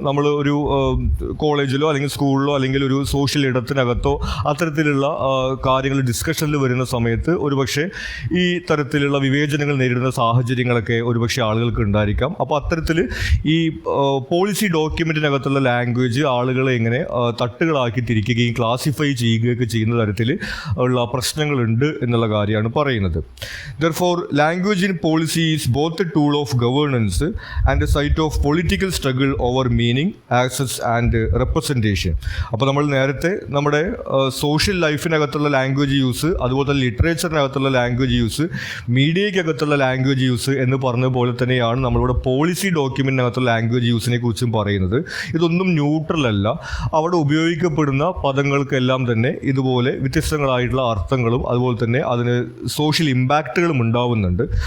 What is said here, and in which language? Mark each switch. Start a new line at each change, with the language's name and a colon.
Malayalam: നമ്മൾ ഒരു കോളേജിലോ അല്ലെങ്കിൽ സ്കൂളിലോ അല്ലെങ്കിൽ ഒരു സോഷ്യൽ ഇടത്തിനകത്തോ അത്തരത്തിലുള്ള കാര്യങ്ങൾ ഡിസ്കഷനിൽ വരുന്ന സമയത്ത് ഒരുപക്ഷെ ഈ തരത്തിലുള്ള വിവേചനങ്ങൾ നേരിടുന്ന സാഹചര്യങ്ങളൊക്കെ ഒരുപക്ഷെ ആളുകൾക്ക് ഉണ്ടായിരിക്കാം. അപ്പോൾ അത്തരത്തിൽ ഈ പോളിസി ഡോക്യുമെൻറ്റിനകത്തുള്ള ലാംഗ്വേജ് ആളുകളെ എങ്ങനെ തട്ടുകളാക്കി തിരിക്കുകയും ക്ലാസിഫൈ ചെയ്യുകയൊക്കെ ചെയ്യുന്ന തരത്തിൽ ഉള്ള പ്രശ്നങ്ങളുണ്ട് എന്നുള്ള കാര്യമാണ് പറയുന്നത്.
English: Therefore, language in policy is both a tool of governance and a site of political struggle over meaning, access and representation.
Malayalam: അപ്പോൾ നമ്മൾ നേരത്തെ നമ്മുടെ സോഷ്യൽ ലൈഫിനകത്തുള്ള ലാംഗ്വേജ് യൂസ്, അതുപോലെ തന്നെ ലിറ്ററേച്ചറിനകത്തുള്ള ലാംഗ്വേജ് യൂസ്, മീഡിയയ്ക്കകത്തുള്ള ലാംഗ്വേജ് യൂസ് എന്ന് പറഞ്ഞ പോലെ തന്നെയാണ് നമ്മളിവിടെ പോളിസി ഡോക്യുമെൻറ്റിനകത്തുള്ള ലാംഗ്വേജ് യൂസിനെ കുറിച്ചും പറയുന്നത്. ഇതൊന്നും ന്യൂട്രൽ അല്ല. അവിടെ ഉപയോഗിക്കപ്പെടുന്ന പദങ്ങൾക്കെല്ലാം തന്നെ ഇതുപോലെ വ്യത്യസ്തങ്ങളായിട്ടുള്ള അർത്ഥങ്ങളും അതുപോലെ തന്നെ അതിന് സോഷ്യൽ ഇമ്പാക്റ്റുകളും ഉണ്ടാവുന്നുണ്ട്.